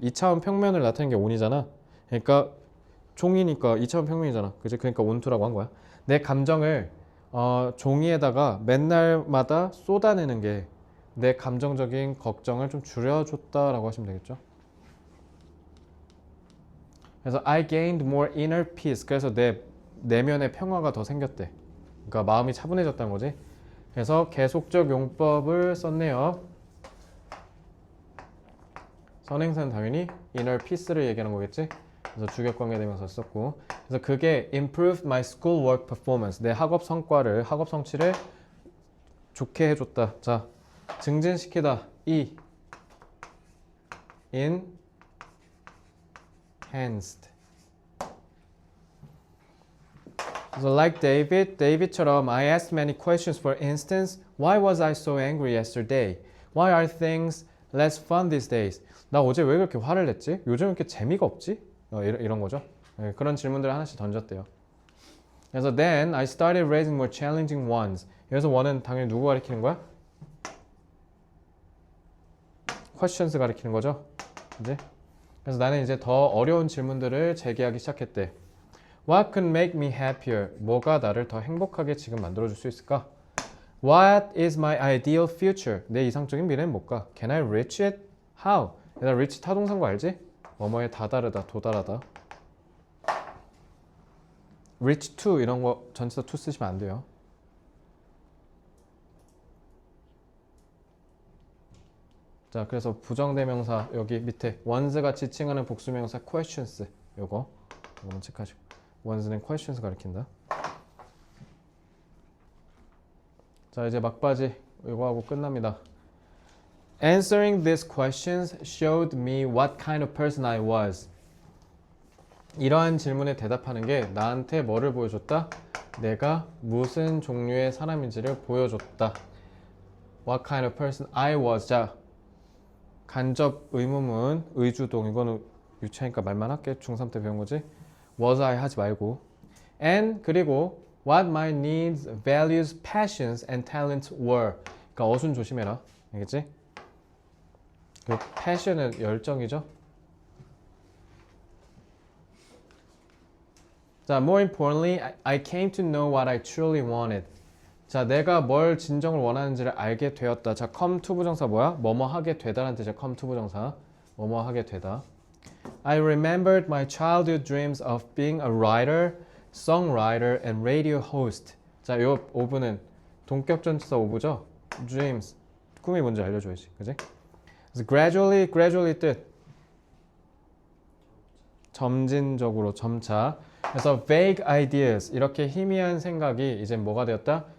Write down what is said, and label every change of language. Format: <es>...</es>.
<ko>2차원 평면을 나타내는 게 온이잖아. 그러니까 종이니까 2차원 평면이잖아. 그지? 그러니까 온투라고 한 거야. 내 감정을 종이에다가 맨날마다 쏟아내는 게 내 감정적인 걱정을 좀 줄여줬다라고 하시면 되겠죠.</ko> <en>그래서 I gained more inner peace.</en> <ko>그래서 내 내면의 평화가 더 생겼대. 그러니까 마음이 차분해졌다는 거지. 그래서 계속적 용법을 썼네요. 선행사는 당연히 inner peace를 얘기하는 거겠지. 그래서 주격관계대명사 썼고, 그래서 그게</ko> <en>improved my school work performance.</en> <ko>내 학업 성취를 좋게 해줬다. 자, 증진시키다.</ko> <en>enhanced. So like David처럼 I asked many questions. For instance, why was I so angry yesterday? Why are things less fun these days?</en> <ko>나 어제 왜 그렇게 화를 냈지? 요즘 이렇게 재미가 없지? 이런 거죠. 네, 그런 질문들을 하나씩 던졌대요.</ko> <en>그래서 then I started raising more challenging ones.</en> <ko>여기서 one은 당연히 누구 가리키는 거야? questions 가리키는 거죠. 이제 그래서 나는 이제 더 어려운 질문들을 제기하기 시작했대.</ko> <en>What could make me happier?</en> <ko>뭐가 나를 더 행복하게 지금 만들어줄 수 있을까?</ko> <en>What is my ideal future?</en> <ko>내 이상적인 미래는 뭘까?</ko> <en>Can I reach it? How?</en> <ko>얘들아, reach 타동사인 거 알지? 뭐뭐에 다다르다, 도달하다. reach to 이런 거 전치사 to 쓰시면 안 돼요. 자, 그래서 부정대명사 여기 밑에 once가 지칭하는 복수명사 questions 요거 체크하시고 once는 questions 가리킨다. 자, 이제 막바지 이거 하고 끝납니다.</ko> <en>Answering these questions showed me what kind of person I was.</en> <ko>이러한 질문에 대답하는 게 나한테 뭐를 보여줬다? 내가 무슨 종류의 사람인지를 보여줬다.</ko> <en>What kind of person I was.</en> <ko>자, 간접 의문문, 의주동. 이거는 유치하니까 말만 할게. 중3 때 배운 거지. Was I 하지 말고.</ko> <en>And 그리고 what my needs, values, passions, and talents were.</en> <ko>그러니까 어순 조심해라. 알겠지? 그 passion은 열정이죠.</ko> <en>자, more importantly, I came to know what I truly wanted.</en> <ko>자, 내가 뭘 진정을 원하는지를 알게 되었다. 자, come to 부정사 뭐야? 뭐뭐 하게 되다라는 뜻이야. come to 부정사. 뭐뭐 하게 되다.</ko> <en>I remembered my childhood dreams of being a writer, songwriter, and radio host.</en> <ko>자, 요 오브는 동격 전치사 오브죠? dreams. 꿈이 뭔지 알려줘야지. 그지? 그래서 gradually 뜻. 점진적으로, 점차. 그래서 vague ideas, 이렇게 희미한 생각이 이제 뭐가 되었다?</ko>